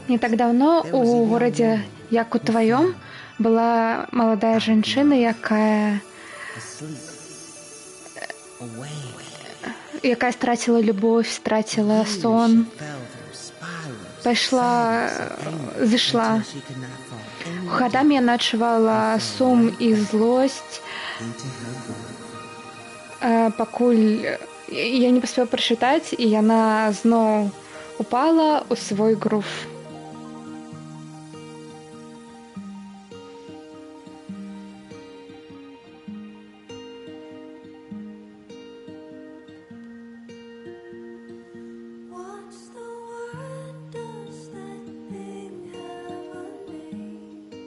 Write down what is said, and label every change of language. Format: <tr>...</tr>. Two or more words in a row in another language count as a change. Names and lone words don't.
<be>Не так давно у горадзе, як у тваём, была маладая жанчына, якая страціла любовь, страціла сон, зышла. Гадамі яна адчувала сум і злосць, пакуль я не паспела прачытаць, і яна зноў упала ў свой грув.</be> <en>What's the word? Does that thing have a name?</en>